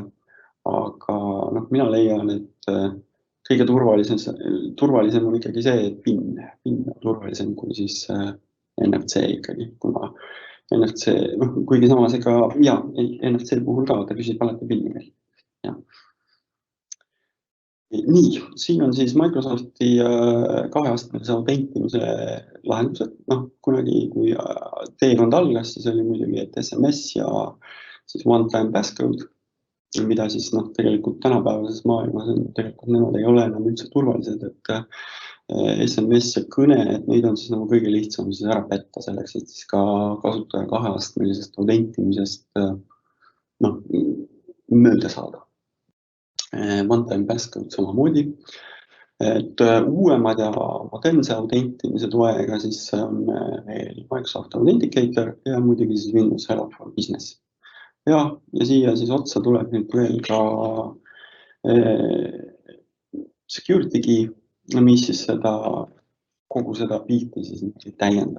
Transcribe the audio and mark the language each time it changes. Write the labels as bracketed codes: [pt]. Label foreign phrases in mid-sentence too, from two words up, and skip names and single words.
[et] Aga mina leian, et kõige turvalisem on ikkagi see, et PIN on turvalisem kui siis NFC ikkagi, kuna NFC, kuigi samas ega NFC puhul ka, ta küsib alati PIN-i veel. Nii, siin on siis Microsofti kaheastmelise autentimise lahendused. Kunagi, kui teekond algas, siis oli muidugi, et SMS ja siis [en] one-time passcode, [et] mida siis tegelikult tänapäevases maailmas tegelikult nemad ei ole enam üldse turvalised, et SMS ja kõne, et neid on siis kõige lihtsam siis ära petta selleks, et siis ka kasutaja kaheastmelisest autentimisest mööda saada. [en] One-time passcode [et] samamoodi, et uuemad ja modernse autentimise toega siis on meil Microsoft Authenticator ja muidugi siis Windows Hello for Business. Ja siia siis otsa tuleb nüüd veel ka [en] security key, [et] mis siis kogu seda pilti siis täiendab.